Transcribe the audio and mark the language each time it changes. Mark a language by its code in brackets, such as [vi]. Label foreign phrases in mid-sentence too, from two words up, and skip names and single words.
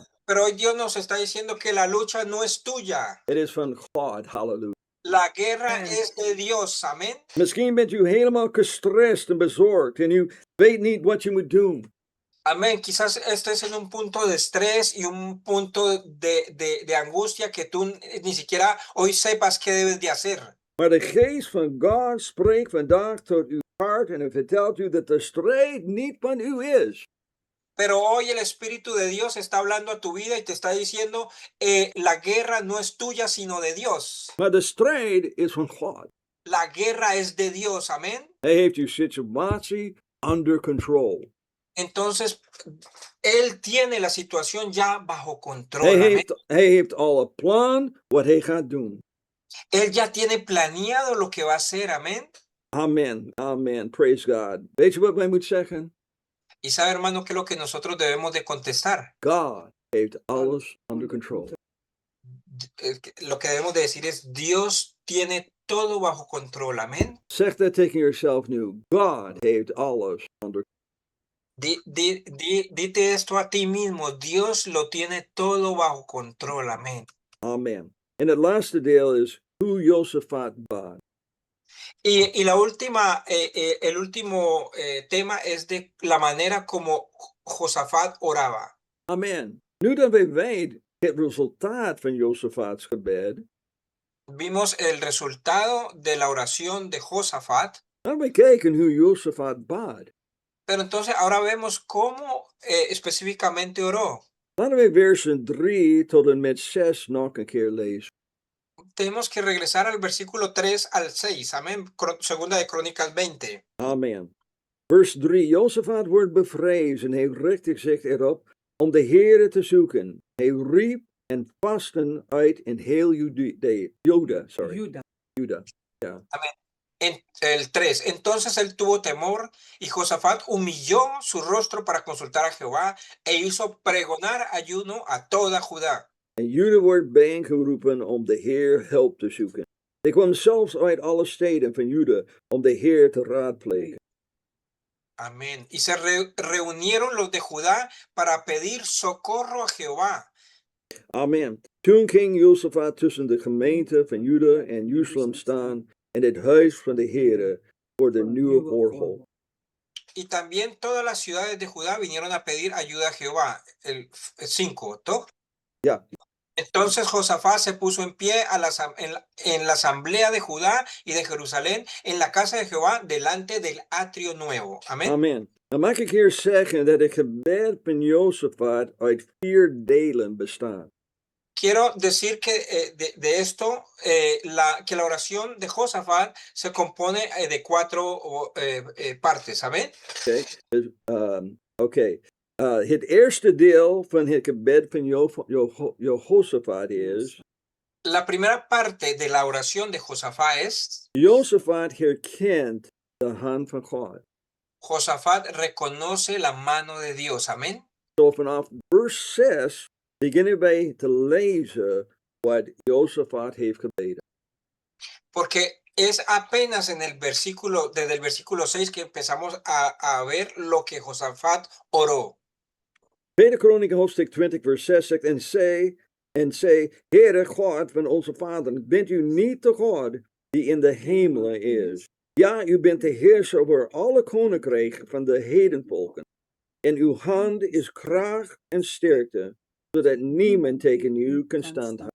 [es] Pero hoy Dios nos está diciendo que la lucha no es tuya. [nl] Het is van God, halleluja. [es] La guerra es de Dios, amén. [nl] Misschien bent u helemaal gestrest en bezorgd en u weet niet wat je moet doen. [es] Amén. Quizás estés en un punto de estrés y un punto de angustia que tú ni siquiera hoy sepas qué debes de hacer. [nl] Maar de geest van God spreekt vandaag tot uw hart en hij vertelt u dat de strijd niet van u is. [es] Pero hoy el Espíritu de Dios está hablando a tu vida y te está diciendo, la guerra no es tuya, sino de Dios. [nl] Maar de strijd is van God. [es] La guerra es de Dios, amén. [nl] Hij heeft uw situatie [en] under control. [es] Entonces, Él tiene la situación ya bajo control. [nl] Hij heeft al een plan wat hij gaat doen. [es] Él ya tiene planeado lo que va a hacer, amén. [en] Amen, amen, praise God. [nl] Weet je wat wij moeten zeggen? [es] Y sabe, hermano, que es lo que nosotros debemos de contestar. [nl] God heeft alles [en] under control. [es] Lo que debemos de decir es, Dios tiene todo bajo control, amén. [nl] Zeg dat tegen jezelf nu. God heeft alles [en] under control. [es] Dite esto a ti mismo, Dios lo tiene todo bajo control, amén. [nl] Amen. En het laatste deel is hoe Josaphat bad. [es] Y la última, el último tema es de la manera como Josafat oraba. [nl] Amen. Nu dat wij weten het resultaat van Josaphats gebed, [es] Vimos el resultado de la oración de Josafat. [nl] laten we kijken hoe Josaphat bad. [es] Pero entonces ahora vemos cómo específicamente oró. [nl] Laten we versen 3 tot en met 6 nog een keer lezen. [es] Tenemos que regresar al versículo 3 al 6. Amén. Segunda de Crónicas 20. [nl] Amen. Vers 3. Josaphat wordt bevreesd en hij richtte zich erop om de Heere te zoeken. Hij riep en vasten uit in heel Juda. Ja. [es] Amén. En el 3. Entonces él tuvo temor y Josafat humilló su rostro para consultar a Jehová e hizo pregonar ayuno a toda Judá. [nl] En Juda wordt bijeengeroepen om de Heer hulp te zoeken. Hij kwam zelfs uit alle steden van Juda om de Heer te raadplegen. [es] Amén. Y se reunieron los de Judá para pedir socorro a Jehová. [nl] Amen. Toen ging Jozefat tussen de gemeente van Juda en Jeruzalem staan en het huis van de Heere voor de nieuwe oorlog. [es] Y también todas las ciudades de Judá vinieron a pedir ayuda a Jehová. El 5, ¿to? [nl] Ja, [es] Entonces Josafat se puso en pie en la asamblea de Judá y de Jerusalén, en la casa de Jehová, delante del atrio nuevo. Amén. [nl] amen. Dan mag ik hier zeggen dat het gebed van Jozefat uit 4 delen bestaat. [es] Quiero decir que de esto, que la oración de Josafat se compone de 4 partes. Amén. [nl] Oké. Dus, oké. Het eerste deel van het gebed van Jehoshaphat is: La primera parte de la oración de Josafat es: Jozefat herkent de hand van God. [es] Josafat reconoce la mano de Dios. Amén. [nl] Zo vanaf vers 6 beginnen wij te lezen wat Jozefat heeft gebeden. [es] Porque es apenas en el versículo, desde el versículo 6 que empezamos a ver lo que Josafat oró. [nl] Tweede Kronieken hoofdstuk 20 vers 6 zegt: En zei, Heere God van onze vader, bent u niet de God die in de hemelen is? Ja, u bent de heerser over alle koninkrijken van de hedenvolken. En uw hand is kracht en sterkte, zodat niemand tegen u kan standhouden.